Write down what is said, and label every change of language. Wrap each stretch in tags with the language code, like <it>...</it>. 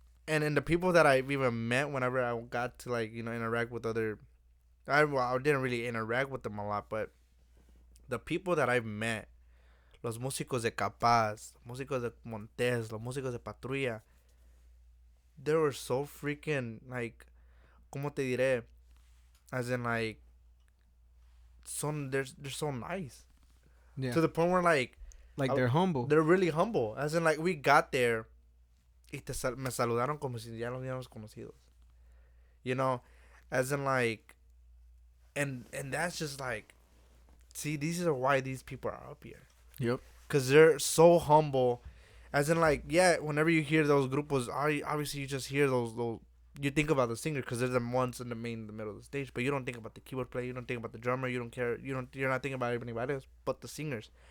<en>And the people that I've even met whenever I got to, like, you know, interact with other, I didn't really interact with them a lot, but the people that I've met,</en> <es>los músicos de Capaz, los músicos de Montes, los músicos de Patrulla,</es> <en>they were so freaking, like,</en> <es>como te diré,</es> <en>as in, like, they're so nice. Yeah. To the point where, like They're humble. they're really humble. As in, like, we got there,</en> <es>y me saludaron como si ya los hubiéramos conocidos.</es> <en>You know, as in, like, and that's just like, see, these are why these people are up here. Yep. Because they're so humble. As in, like, yeah, whenever you hear those grupos, obviously you just hear those you think about the singer because they're the ones in the middle of the stage, but you don't think about the keyboard player, you don't think about the drummer, you don't care, you're not thinking about anybody else but the singers.</en>